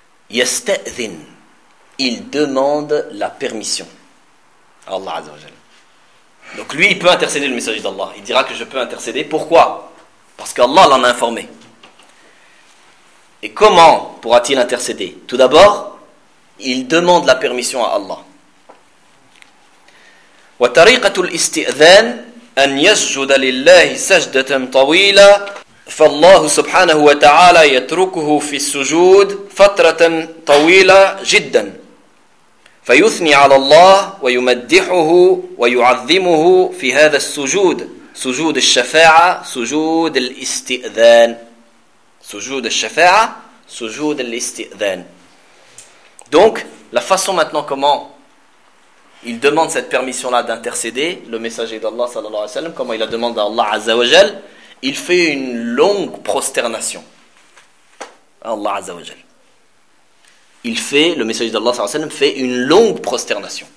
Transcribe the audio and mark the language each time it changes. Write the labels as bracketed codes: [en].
[fr] Yasta'zin, il demande la permission à Allah azza wa jalla. Donc lui, il peut intercéder, le messager d'Allah. Il dira que je peux intercéder. Pourquoi ? Parce qu'Allah l'en a informé. Et comment pourra-t-il intercéder ? Tout d'abord, il demande la permission à Allah. [ar] وَتَرِيقَةُ الْإِسْتِئْذَانِ أَنْ يَسْجُدَ لِلَّهِ سَجْدَةً طَوِيلًا فَاللَّهُ سُبْحَانَهُ وَتَعَالَى يَتْرُكُهُ فِي السُّجُودِ فَتْرَةً طَوِيلًا جِدًّا فيثني على الله ويمدحه ويعظمه في هذا السجود سجود الشفاعة سجود الاستئذان سجود الشفاعة سجود الاستئذان. [fr] Donc la façon maintenant comment il demande cette permission là d'intercéder, le messager d'Allah sallallahu alayhi wa sallam, comment il la demande à Allah azza wa jal, il fait une longue prosternation à Allah azza wa jal. Il fait, le messager d'Allah sallallahu alayhi wa sallam, fait une longue prosternation.